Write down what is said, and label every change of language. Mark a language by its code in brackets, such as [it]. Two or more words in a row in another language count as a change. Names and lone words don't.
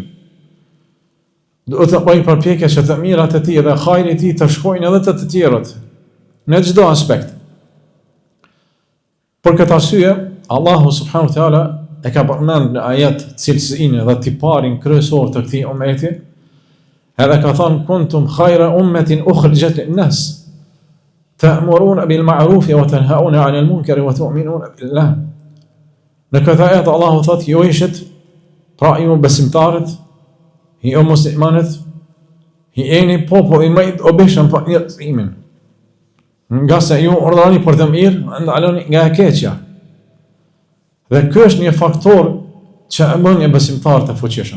[sq] Duhet të bëjë përpjekje që të mirat e tij dhe hajri i tij të shkojnë edhe të tjerët në çdo aspekt. Për këtë arsye, Allahu [ar] سبحانه وتعالى [sq] e ka përmendur në ajet cilësinë dhe tiparin kryesor të këtij ummeti. Edhe ka thënë [ar] كنتم خير أمة أخرجت للناس تأمرون بالمعروف وتنهون عن المنكر وتؤمنون بالله. [sq] Në këtë ajet Allahu thotë ju ishit pra ju besimtarët, ju muslimanët, jeni populli më i dobishëm për njerëzimin. Nga se ju urdhëroni për të mirë, ndaloni nga e keqja. Dhe ky është një faktor që e bën një besimtar të fuqishëm.